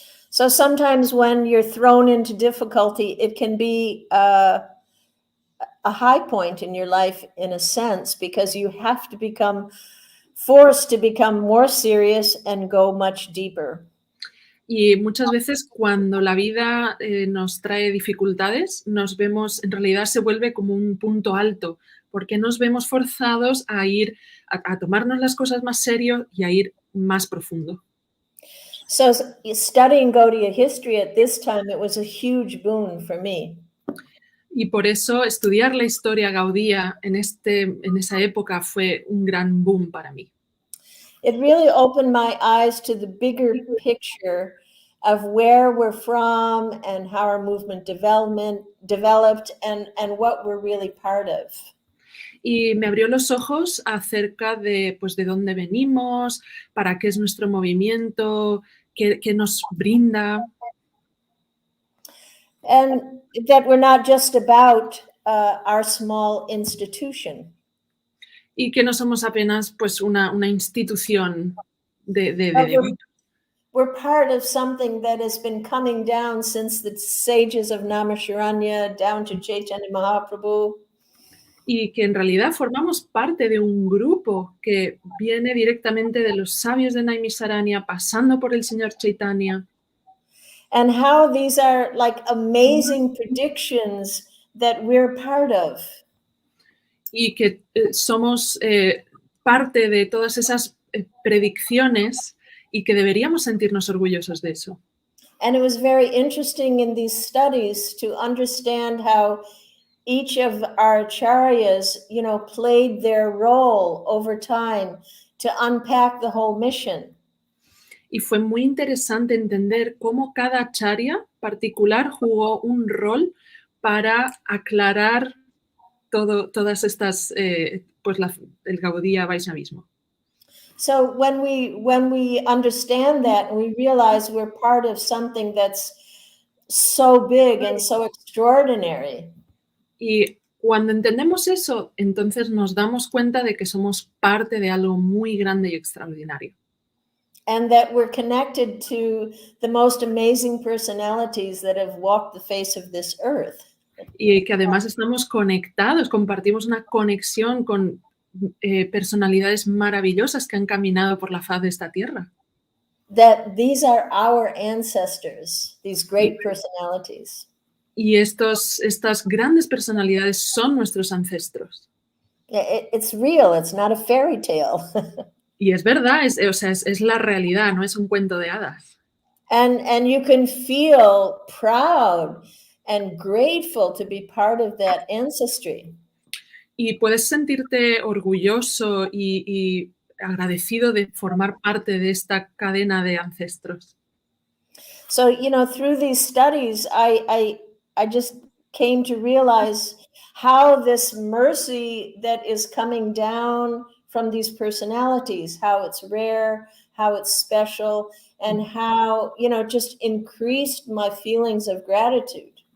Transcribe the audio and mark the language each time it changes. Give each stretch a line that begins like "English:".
English: So sometimes when you're thrown into difficulty, it can be a high point in your life in a sense, because you have to become forced to become more serious and go much deeper.
Spanish: Y muchas veces cuando la vida nos trae dificultades, nos vemos, en realidad se vuelve como un punto alto, porque nos vemos forzados a ir, a tomarnos las cosas más serio y a ir más profundo.
English: So studying Gaudiya history at this time, it was a huge boon for me.
Spanish: Y por eso estudiar la historia gaudía en esa época fue un gran boom para mí.
English: It really opened my eyes to the bigger picture of where we're from and how our movement developed and what we're really part of.
Spanish: Y me abrió los ojos acerca de, pues, de dónde venimos, para qué es nuestro movimiento, qué nos brinda.
English: And that we're not just about our small institution.
Spanish: Y que no somos apenas pues una institución de
English: We're part of something that has been coming down since the sages of Naimisharanya down to Chaitanya Mahaprabhu.
Spanish: Y que en realidad formamos parte de un grupo que viene directamente de los sabios de Naimisharanya, pasando por el señor Chaitanya.
English: And how these are like amazing predictions that we're part of.
Spanish: Y que somos parte de todas esas predicciones y que deberíamos sentirnos orgullosos de eso.
English: And it was very interesting in these studies to understand how each of our acharyas, played their role over time to unpack the whole mission.
Spanish: Y fue muy interesante entender cómo cada acharya particular jugó un rol para aclarar todas estas, pues el Gaudiya Vaishnavismo.
English: So when we understand that and we realize we're part of something that's so big and so extraordinary.
Spanish: Y cuando entendemos eso, entonces nos damos cuenta de que somos parte de algo muy grande y extraordinario.
English: And that we're connected to the most amazing personalities that have walked the face of this earth.
Spanish: Y que además estamos conectados, compartimos una conexión con personalidades maravillosas que han caminado por la faz de esta tierra.
English: That these are our ancestors, these great personalities.
Spanish: Y estas grandes personalidades son nuestros ancestros.
English: It's real, it's not a fairy tale.
Spanish: Y es verdad, es la realidad, no es un cuento de hadas.
English: And you can feel proud and grateful to be part of that ancestry.
Spanish: Y puedes sentirte orgulloso y agradecido de formar parte de esta cadena de ancestros.
English: So, through these studies, I just came to realize how this mercy that is coming down from these personalities, how it's rare, how it's special, and how, just increased my feelings of gratitude.